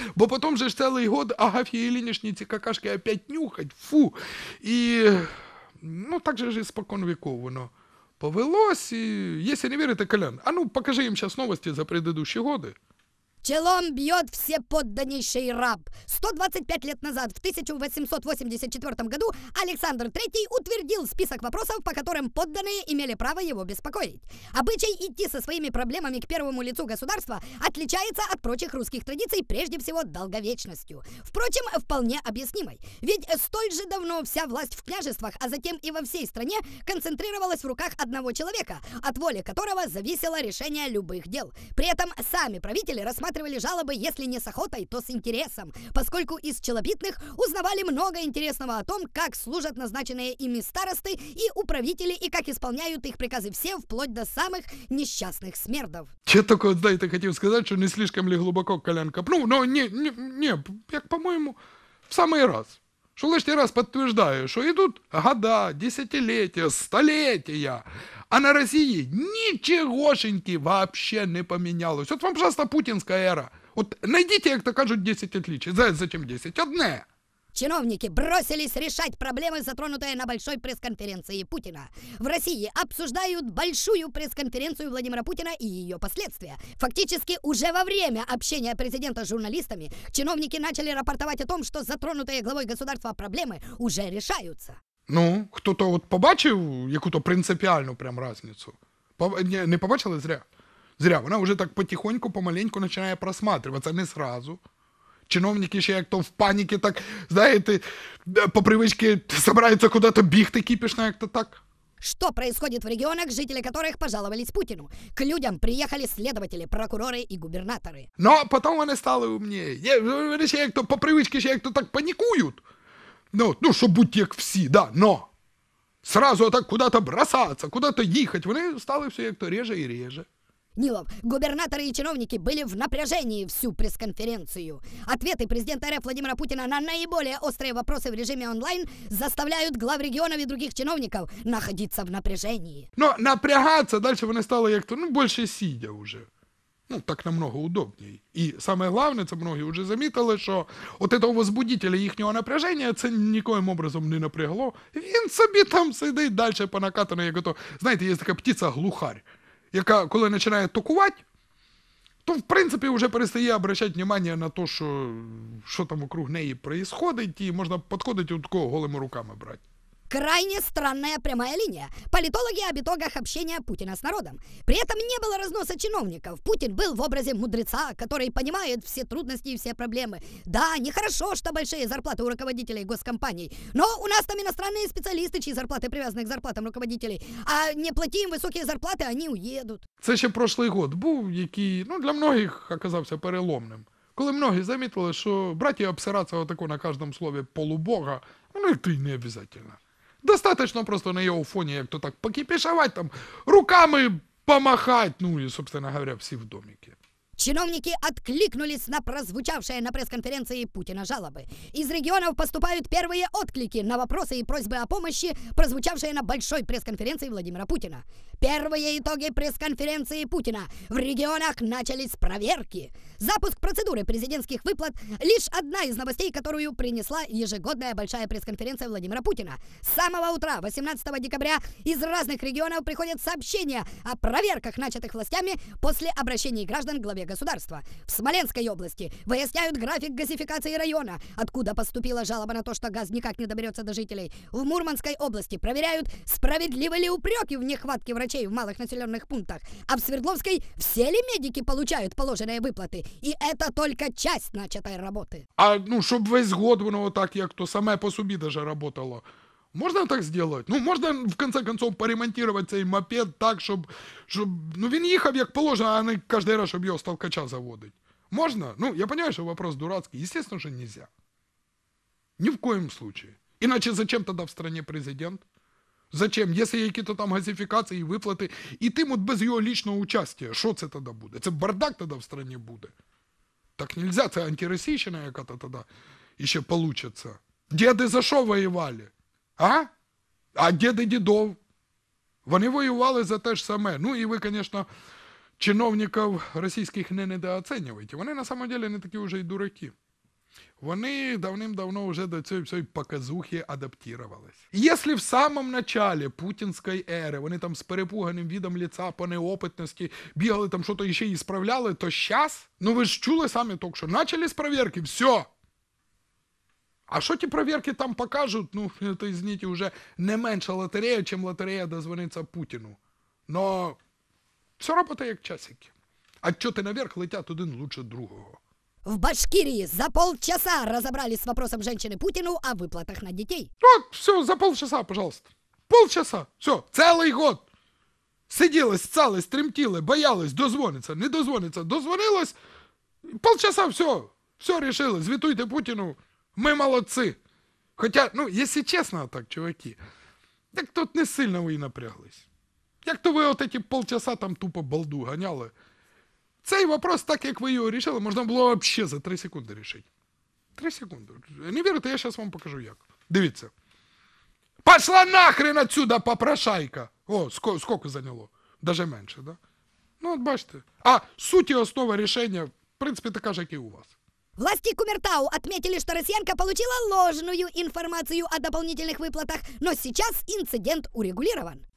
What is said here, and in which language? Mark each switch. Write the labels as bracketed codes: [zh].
[uk] Бо потім же ж цілий год Агаф'ї Іллінішні ці какашки опять нюхать. Фу. І, ну, так же ж і спокон віков воно [ru] повелось, и если не верите, Колян, а ну покажи им сейчас новости за предыдущие годы. Челом бьет всеподданнейший раб. 125 лет назад, в 1884 году, Александр III утвердил список вопросов, по которым подданные имели право его беспокоить. Обычай идти со своими проблемами к первому лицу государства отличается от прочих русских традиций прежде всего долговечностью. Впрочем, вполне объяснимой. Ведь столь же давно вся власть в княжествах, а затем и во всей стране, концентрировалась в руках одного человека, от воли которого зависело решение любых дел. При этом сами правители рассматривали жалобы, если не с охотой, то с интересом, поскольку из челобитных узнавали много интересного о том, как служат назначенные ими старосты и управители, и как исполняют их приказы все, вплоть до самых несчастных смердов. [uk] Я только, вот, знаєте, хотів сказати, що не слишком ли глибоко Колян копнув, но не, як по-моєму, в самий раз. Що лишній раз підтверджує, що йдуть года, десятиліття, століття, а на Росії нічогошеньки вообще не помінялось. От вам, пожалуйста, путінська ера. От найдіть, як то кажуть, 10 отличий. [ru] Зачем 10? Одне. Чиновники бросились решать проблемы, затронутые на большой пресс-конференции Путина. В России обсуждают большую пресс-конференцию Владимира Путина и ее последствия. Фактически уже во время общения президента с журналистами чиновники начали рапортовать о том, что затронутые главой государства проблемы уже решаются. [uk] Ну, хто-то от побачив яку-то принципіальну прям разницю? Не побачили зря? Зря. Вона вже так потихоньку, помаленьку починає просматриватися, не сразу. Чиновники ще як то в паніки, так, знаєте, по привичці собираються куди-то бігти кіпішно, як то так. [ru] Что происходит в регионах, жители которых пожаловались Путину? К людям приехали следователи, прокуроры и губернаторы. [uk] Но потім вони стали умніє. Вони ще як то по привичці ще як то так панікують. Ну, щоб бути як всі, да, но сразу так куда-то бросаться, куда-то їхати, вони стали все як то реже і реже. [ru] Нилов, губернаторы и чиновники были в напряжении всю пресс-конференцию. Ответы президента РФ Владимира Путина на наиболее острые вопросы в режиме онлайн заставляют глав регионов и других чиновников находиться в напряжении. [uk] Но напрягаться дальше вони стали як то, більше сидя вже. Ну, так намного удобнее. І саме головне, це многі вже замітили, що от этого возбудителя їхнього напряження це нікоїм образом не напрягло. Він собі там сидить далі по накатану, як ото, знаєте, є така птиця-глухарь, яка, коли починає токувати, то, в принципі, вже перестає обращати увагу на те, що там вокруг неї відбувається, і можна підходити і такого голими руками брати. [ru] Крайне странная прямая линия. Политологи об итогах общения Путина с народом. При этом не было разноса чиновников. Путин был в образе мудреца, который понимает все трудности и все проблемы. Да, нехорошо, что большие зарплаты у руководителей госкомпаний, но у нас там иностранные специалисты, чьи зарплаты привязаны к зарплатам руководителей. А не плати им высокие зарплаты, они уедут. [uk] Це ще прошлий год був, який, для многих оказався переломним. Коли многі замітили, що браті обсиратися отако на кожному слові полубога, і то й не обов'язково. Достаточно просто на його фоні, як то так покипішувати, там, руками помахать, і, собственно говоря, всі в домике. [ru] Чиновники откликнулись на прозвучавшие на пресс-конференции Путина жалобы. Из регионов поступают первые отклики на вопросы и просьбы о помощи, прозвучавшие на большой пресс-конференции Владимира Путина. Первые итоги пресс-конференции Путина. В регионах начались проверки. Запуск процедуры президентских выплат – лишь одна из новостей, которую принесла ежегодная большая пресс-конференция Владимира Путина. С самого утра, 18 декабря, из разных регионов приходят сообщения о проверках, начатых властями после обращений граждан к главе государства. В Смоленской области выясняют график газификации района, откуда поступила жалоба на то, что газ никак не доберется до жителей. В Мурманской области проверяют, справедливы ли упреки в нехватке врачей в малых населенных пунктах. А в Свердловской все ли медики получают положенные выплаты? И это только часть начатой работы. [uk] А, щоб весь год воно так, як то саме по собі даже работало. Можна так зробити? Можна, в конце концов, поремонтувати цей мопед так, щоб він їхав як положено, а не кожен раз, щоб його з толкача заводить. Можна? Я розумію, що вопрос дурацький. [ru] Естественно, що нельзя. Ни в коем случае. Иначе зачем тогда в стране президент? Зачем? [uk] Если є якісь там газифікації, виплати, і тим без його личного участия, що це тоді буде? Це бардак тоді в стране буде. Так нельзя, це антиросійщина яка-то тоді ще получиться. Діди за що воювали? А діди дідов? Вони воювали за те ж саме. І ви, звісно, чиновників російських не недооцінюєте. Вони на самом деле не такі вже й дураки. Вони давним-давно вже до цієї всієї показухи адаптувались. І якщо в самому началі путінської ери вони там з перепуганим видом лица по неопитності бігали там щось ще і справляли, то зараз, ну ви ж чули самі тільки що, почали з перевірки, все. А що ті перевірки там покажуть, ну, то, извините, вже не менша лотерея, чим лотерея дозвониться Путіну. Но все працює як часики. Отчети наверх летять один лучше другого. [ru] В Башкирии за полчаса разобрались с вопросом женщины Путину о выплатах на детей. Вот, все, за полчаса, пожалуйста. Полчаса, все, целый год. [uk] Сиділи, ссались, тремтіли, боялись, дозвониться, не дозвониться, дозвонилось, полчаса, все решили, звітуйте Путіну, ми молодці. Хоча, ну, якщо чесно так, чуваки, так тут не сильно ви і напряглись. Як то ви от эти полчаса там тупо балду ганяли, цей вопрос, так як ви його рішили, можна було вообще за 3 секунди рішити. 3 секунди. Не вірите, я зараз вам покажу як. Дивіться. [ru] Пошла нахрен отсюда, попрошайка! О, сколько заняло? Даже менше, да? [uk] Ну, от бачите. А суть і основа рішення, в принципі, така ж, як і у вас. [ru] Власти Кумертау отметили, что Россиянка получила ложную информацию о дополнительных выплатах, но сейчас инцидент урегулирован.